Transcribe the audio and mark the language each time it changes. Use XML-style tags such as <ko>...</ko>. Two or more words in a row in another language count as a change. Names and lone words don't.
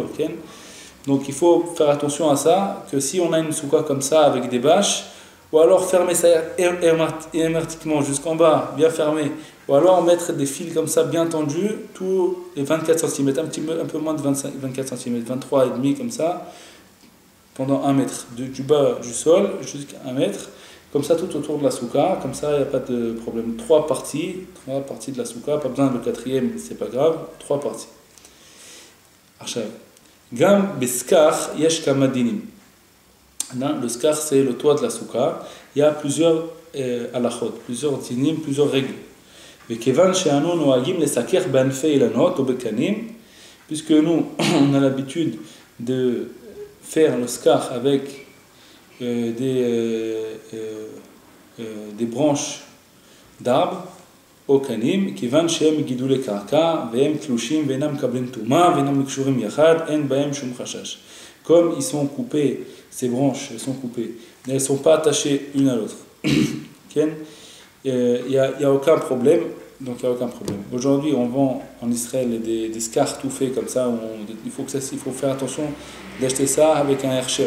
<fr>Donc il faut faire attention à ça, que si on a une soukha comme ça avec des bâches, ou alors fermer ça hermétiquement jusqu'en bas, bien fermé, ou alors mettre des fils comme ça bien tendus, tous les 24 cm, un peu moins de 24 cm, 23,5 comme ça, pendant 1 mètre, du bas du sol jusqu'à 1 mètre, comme ça tout autour de la soukha, comme ça il n'y a pas de problème. 3 parties de la soukha, pas besoin de 4e, c'est pas grave, 3 parties.</fr> <he>גם בסכך יש כמה דינים.</he> <fr>Le skar c'est le toit de la soukha, il y a plusieurs halachot, plusieurs dinim, plusieurs règles.</fr> <he>וכיוון שאנו נוהגים לסקר בענפי אילנות או בקנים,</he> <fr>puisque nous on a l'habitude de faire le skar avec des branches d'arbres</fr> <he>או קנים, כיוון שהם גידולי קרקע והם תלושים ואינם מקבלים טומאה ואינם מקשורים יחד, אין בהם שום חשש.</he> <fr>Comme ils sont coupés, ces branches elles sont coupées, mais elles ne sont pas attachées une à l'autre. Il n'y a aucun problème, donc il n'y a aucun problème. Aujourd'hui, on vend en Israël des skars tout faits comme ça, il faut faire attention d'acheter ça avec un hercher.</fr>